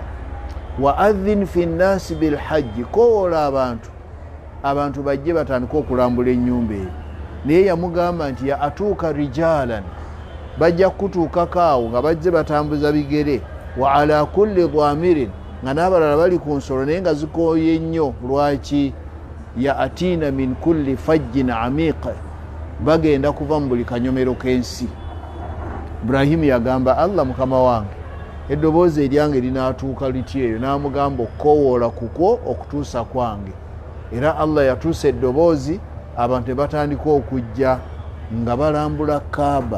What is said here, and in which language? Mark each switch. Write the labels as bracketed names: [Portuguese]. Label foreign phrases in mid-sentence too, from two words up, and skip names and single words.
[Arabic] وأذن في الناس بالحج, [Ganda] kowoola abantu bajje batandika okulambula ennyumba eyo. Naye yamugamba nti [Arabic] يأتوك رجالا, [Ganda] bajja kutuukako awo nga bajje batambuza bigere. [Arabic] وعلى كل ضامر, [Ganda] nga n'abalala bali ku nsolo naye nga zikooye nnyo. Lwaki? [Arabic] يأتين من كل فج عميق, [Ganda] bagenda kuva mu buli kanyomero k'ensi. Ibrahimu yagamba Allah mukama wange, eddoboozi eryange linaatuuka litya eyo? N'amugamba okukowoola kukwo okutuusa kwange. Era Allah yatuusa eddoboozi, abantu batandika okujja nga balambula Kaaba.